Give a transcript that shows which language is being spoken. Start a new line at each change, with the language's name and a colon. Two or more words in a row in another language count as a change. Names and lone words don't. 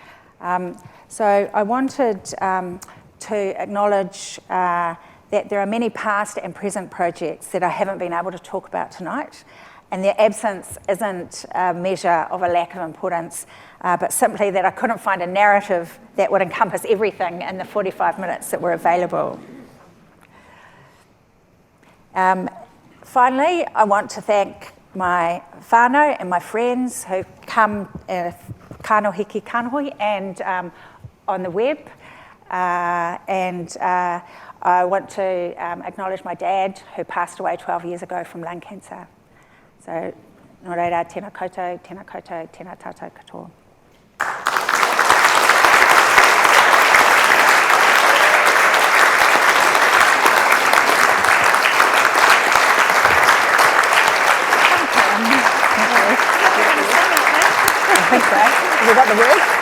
English: So I wanted to acknowledge that there are many past and present projects that I haven't been able to talk about tonight, and their absence isn't a measure of a lack of importance, but simply that I couldn't find a narrative that would encompass everything in the 45 minutes that were available. Finally, I want to thank my whānau and my friends who come
Māori: kāno hiki kānohi
English: and on the web. I want to acknowledge my dad, who passed away 12 years ago from lung cancer. So,
Māori: nō reira, tēnā koutou, tēnā koutou, tēnā tātou katoa.
English: I think so. Have you got the word?